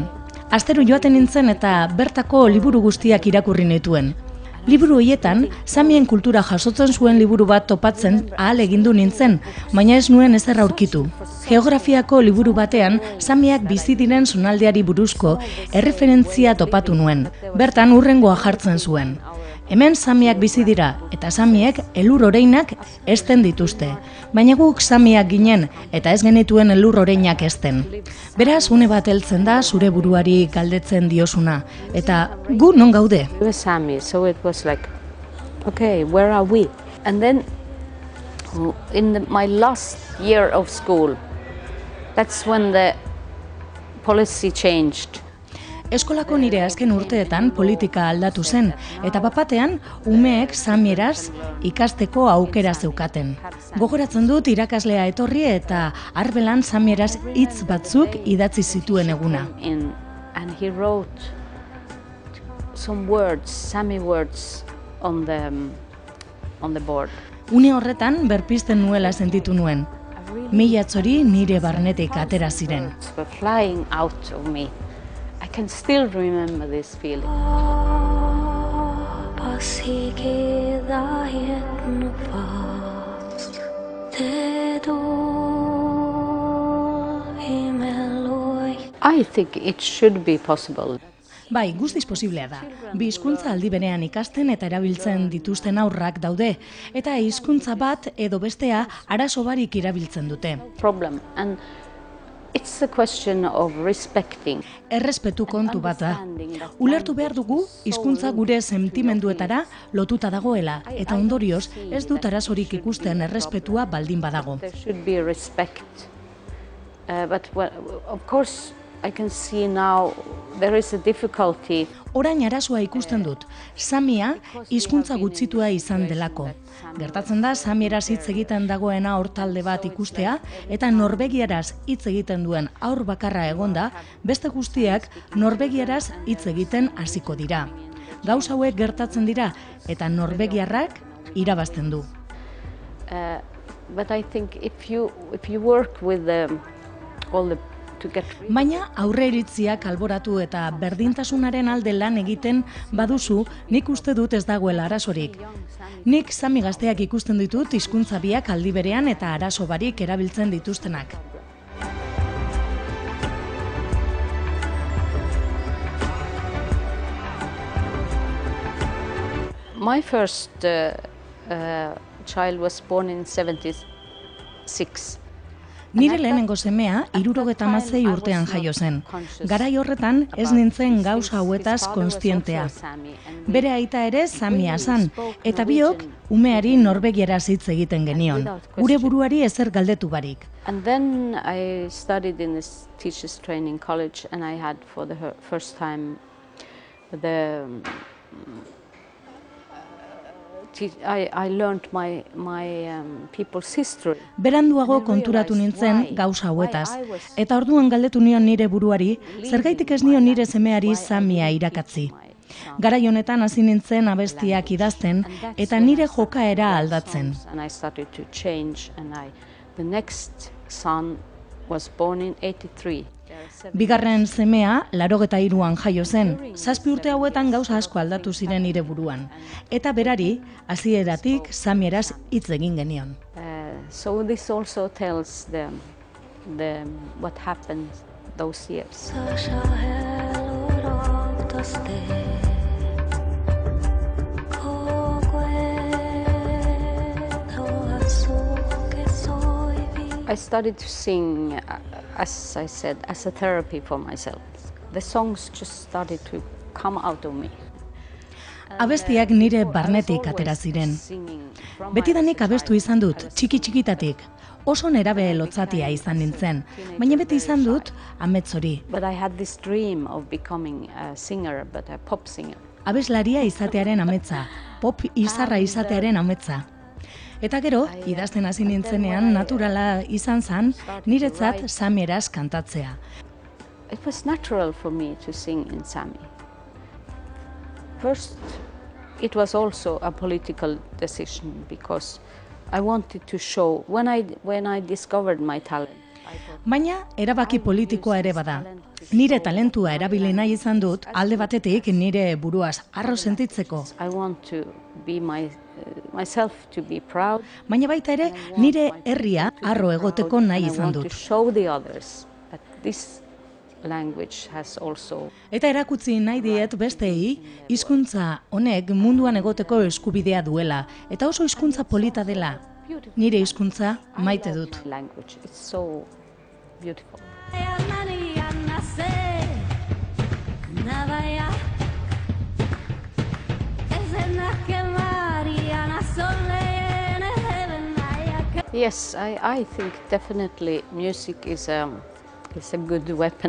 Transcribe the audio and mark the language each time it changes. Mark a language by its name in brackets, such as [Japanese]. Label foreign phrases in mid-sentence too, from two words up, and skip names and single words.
[Basque] Astero joaten nintzen eta bertako liburu guztiak irakurri nituen. Liburu horietan, Samien kultura jasotzen zuen liburu bat topatzen ahal egindu nintzen, baina ez nuen ezer aurkitu. Geografiako liburu batean, Samiak bizi diren zonaldeari buruzko erreferentzia topatu nuen. Bertan hurrengoa jartzen zuen. Hemen Samiak bizi dira, eta Samiek elur oreinak ezten dituzte. Baina guk Samiak ginen, eta ez genituen elur oreinak ezten. Beraz, une bat heltzen da zure buruari galdetzen diosuna. Eta gu non gaude? [English] We were Sami, so it was like, okay, where are we? And then in my last year of school, that's when the policy changed. [Basque] Eskolako nire azken urteetan politika aldatu zen, eta bapatean umeek samieraz ikasteko aukera zeukaten. Gogoratzen dut irakaslea etorri eta arbelan samieraz hitz batzuk idatzi zituen eguna. [English] And he wrote some words, Sami words, on the board. [Basque] Une horretan berpizten nuela sentitu nuen. Milatzori nire barnetik atera ziren. [English] Words were flying out of me. I can still remember this feeling. I think it should be possible. [Basque] Bai, guztiz posiblea da. Bi hizkuntza aldi berean ikasten eta erabiltzen dituzten aurrak daude, eta hizkuntza bat edo bestea arazo barik erabiltzen dute. [English] Problem. And it's a question of respecting. [Basque] Errespetu kontu bat da. Ulertu behar dugu hizkuntza gure sentimenduetara lotuta dagoela, eta ondorioz ez dut arazorik ikusten errespetua baldin badago. [English] There should be respect. But of course I can see now there is a difficulty. [Basque] Orain arazoa ikusten dut, samia hizkuntza gutxitua izan delako. Gertatzen da samieraz hitz egiten dagoena hor talde bat ikustea eta norvegiaraz hitz egiten duen haur bakarra egonda, beste guztiak norvegiaraz hitz egiten hasiko dira. Gauza hauek gertatzen dira eta norvegiarrak irabazten du. [English] But I think if you work with all the [Basque] Baina aurreiritziak alboratu eta berdintasunaren alde lan egiten baduzu, nik uste dut ez dagoela arazorik. Nik sami gazteak ikusten ditut hizkuntza biak aldi berean eta arazo barik erabiltzen dituztenak. [English] My first child was born in 76. [Basque] Nire lehenengo semea 76 urtean jaio zen. Garai horretan ez nintzen gauza hauetaz kontzientea. Bere aita ere samia zen, eta biok umeari norvegieraz hitz egiten genion. Gure buruari ezer galdetu barik. [English] And then I studied in this teachers training college and I had for the first time I learned my people's history. [Basque] Beranduago konturatu nintzen gauza hauetaz, eta orduan galdetu nion nire buruari, zergaitik ez nion nire semeari samia irakatzi. Garai honetan hasi nintzen abestiak idazten eta nire jokaera aldatzen. [English] And I started to change and the next son was born in 83. [Basque] Bigarren semea 83an jaio zen. 7 urte hauetan gauza asko aldatu ziren nire buruan. Eta berari, hasieratik samieraz hitz egin genion. [English] So this also tells what happened those years. I started to sing, as I said, as a therapy for myself. The songs just started to come out of me. [Basque] Abestiak nire barnetik atera ziren. Betidanik abestu izan dut, txiki-txikitatik. Oso nerabe lotzatia izan nintzen, baina beti izan dut amets hori. [English] But I had this dream of becoming a singer, but a pop singer. [Basque] Abeslaria izatearen ametsa, pop izarra izatearen ametsa. Eta gero, idazten hasi nintzenean naturala izan zen, niretzat samieraz kantatzea. [English] It was natural for me to sing in Sami. First, it was also a political decision because I wanted to show when I discovered my talent. [Basque] Baina erabaki politikoa ere bada. Nire talentua erabili nahi izan dut alde batetik nire buruaz harro sentitzeko. [English] I want to be myself to be proud. [Basque] Baina baita ere nire herria harro egoteko nahi izan dut. [English] To show the others that this language has also. [Basque] Eta erakutsi nahi diet besteei hizkuntza honek munduan egoteko eskubidea duela eta oso hizkuntza polita dela. Nire hizkuntza maite dut. [English] Language, it's so beautiful. Yes, I think definitely music is a good weapon.